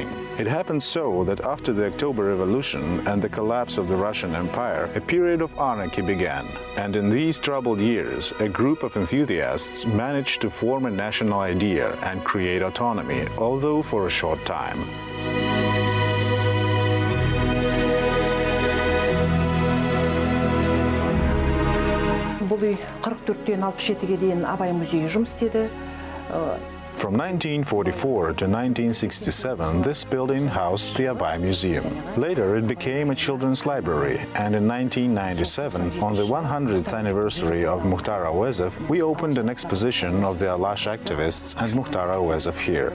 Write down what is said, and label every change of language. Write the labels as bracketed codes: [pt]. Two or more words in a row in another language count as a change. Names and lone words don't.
[en] It happened so that after the October Revolution and the collapse of the Russian Empire, a period of anarchy began. And in these troubled years, a group of enthusiasts managed to form a national idea and create autonomy, although for a short time. [kk] Бұл үй 44-тен 67-ге дейін Абай музейі жұмыс істеді. [en] From 1944 to 1967, this building housed the Abay Museum. Later, it became a children's library, and in 1997, on the 100th anniversary of Mukhtar Avezov, we opened an exposition of the Alash activists and Mukhtar Avezov here.